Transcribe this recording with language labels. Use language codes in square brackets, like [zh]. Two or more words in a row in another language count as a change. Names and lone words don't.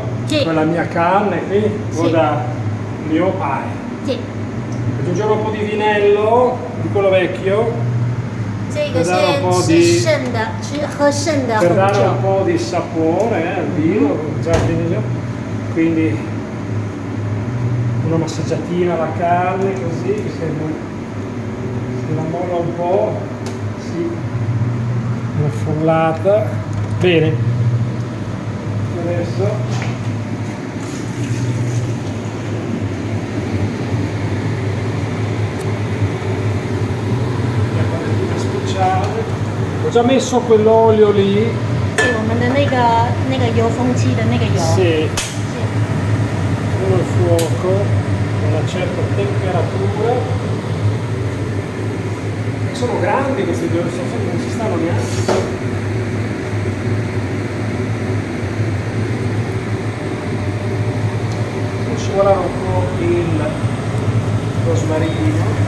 [it] Sì. con la mia carne qui, guarda il mio pane. [zh] 对， [it] Aggiungiamo un po' di vinello, di quello vecchio, [zh] 这个 [it] Per dare un po' [zh] 是 [it] di- [zh] 吃剩的，喝剩的 [it] per [zh] 红 [it] dare [zh] 酒 [it] un。po' di sapore al vino, già finito. Quindi una massaggiatina alla carne così, che si innamola un po', sì, una frullata. Bene, adesso la patatine speciale. Ho già messo quell'olio lì. [zh] 对，我们的那个油风机的那个油。 [it] Sì, [zh] 是 [it] uno il fuoco a una certa temperatura. Sono grandi questi due, non si stanno neanche. Devo scivolare un po' il rosmarino.